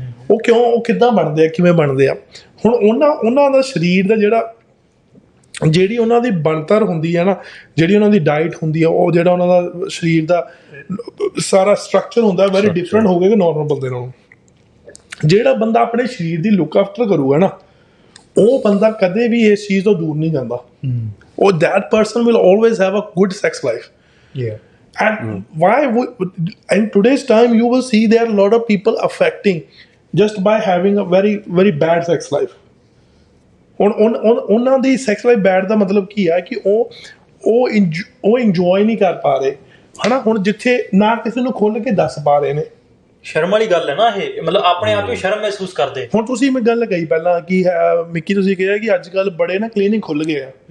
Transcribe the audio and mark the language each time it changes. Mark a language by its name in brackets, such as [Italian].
[Punjabi] ਉਹ ਕਿਉਂ, ਉਹ ਕਿੱਦਾਂ ਬਣਦੇ ਆ, ਕਿਵੇਂ ਬਣਦੇ ਆ? ਹੁਣ ਉਹਨਾਂ ਦਾ ਸਰੀਰ ਦਾ ਜਿਹੜੀ ਉਹਨਾਂ ਦੀ ਬਣਤਰ ਹੁੰਦੀ ਹੈ ਨਾ, ਜਿਹੜੀ ਉਹਨਾਂ ਦੀ ਡਾਈਟ ਹੁੰਦੀ ਆ, ਉਹ ਜਿਹੜਾ ਉਹਨਾਂ ਦਾ ਸਰੀਰ ਦਾ ਸਾਰਾ ਸਟਰਕਚਰ ਹੁੰਦਾ ਵੈਰੀ ਡਿਫਰੈਂਟ ਹੋਵੇਗਾ ਨਾਰਮਲ ਬੰਦੇ ਨਾਲੋਂ। ਜਿਹੜਾ ਬੰਦਾ ਆਪਣੇ ਸਰੀਰ ਦੀ ਲੁੱਕ ਆਫਟਰ ਕਰੂਗਾ ਨਾ, ਉਹ ਬੰਦਾ ਕਦੇ ਵੀ ਇਸ ਚੀਜ਼ ਤੋਂ ਦੂਰ ਨਹੀਂ ਜਾਂਦਾ। [English] ਉਹ that person will always have a good sex life. And why in today's time you will see there are a lot of people affecting just by having a very very bad sex life. [Punjabi] ਉਹਨਾਂ ਦੀ sex life bed ਦਾ ਮਤਲਬ ਕੀ ਹੈ ਕਿ ਉਹ enjoy ਨਹੀਂ ਕਰ ਪਾ ਰਹੇ, ਹਨਾ? ਹੁਣ ਜਿੱਥੇ ਨਾ ਕਿਸੇ ਨੂੰ ਖੁੱਲ੍ਹ ਕੇ ਦੱਸ ਪਾ ਰਹੇ ਨੇ, ਸ਼ਰਮ ਵਾਲੀ ਗੱਲ ਹੈ ਨਾ ਇਹ, ਮਤਲਬ ਆਪਣੇ ਆਪ ਨੂੰ ਸ਼ਰਮ ਮਹਿਸੂਸ ਕਰਦੇ। ਹੁਣ ਤੁਸੀਂ ਮੈਂ ਗੱਲ ਕਹੀ ਪਹਿਲਾਂ ਕਿ ਮਿੱਕੀ, ਤੁਸੀਂ ਕਿਹਾ ਕਿ ਅੱਜ ਕੱਲ੍ਹ ਬੜੇ ਨਾ ਕਲੀਨਿਕ ਖੁੱਲ੍ਹ ਗਏ ਆ।